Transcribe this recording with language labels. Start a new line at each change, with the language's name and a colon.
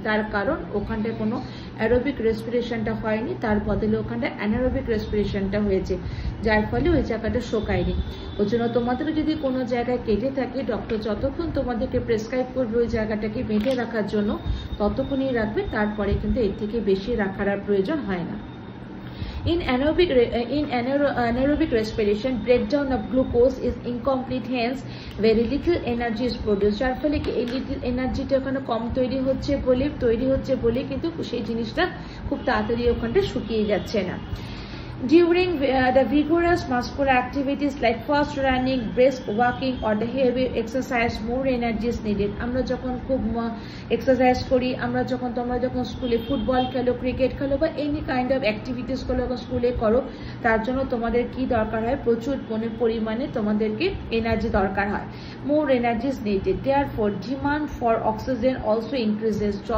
Bangla: তার কারণ ওখানটায় কোনো অ্যারোবিক রেসপিরেশনটা হয়নি, তার বদলে ওখানটা অ্যানারোবিক রেসপিরেশনটা হয়েছে, যার ফলে ওই জায়গাটা শোকায়নি। ওই জন্য তোমাদের যদি কোনো জায়গায় কেটে থাকে, ডক্টর যতক্ষণ তোমাদেরকে প্রেসক্রাইব করবে ওই জায়গাটাকে বেঁধে রাখার জন্য ততক্ষণই রাখবে, তারপরে কিন্তু এর থেকে বেশি রাখার আর প্রয়োজন হয় না।
English: In anaerobic respiration, breakdown of glucose is incomplete, hence very little energy is produced.
Bangla: যার ফলে কি এই লিটল এনার্জিটা ওখানে কম তৈরি হচ্ছে বলে কিন্তু সেই জিনিসটা খুব তাড়াতাড়ি ওখানটা শুকিয়ে যাচ্ছে না।
English: During the vigorous muscular activities like fast running, brisk walking or the heavy exercise, more energy is needed.
Bangla: আমরা যখন খুব এক্সারসাইজ করি, তোমরা যখন স্কুলে ফুটবল খেলো, ক্রিকেট খেলো বা এনি কাইন্ড অফ অ্যাক্টিভিটিস গুলো স্কুলে করো, তার জন্য তোমাদের কি দরকার হয়, প্রচুর পরিমাণে তোমাদেরকে এনার্জি দরকার হয়।
English: More energy is needed. Therefore, demand for oxygen also increases.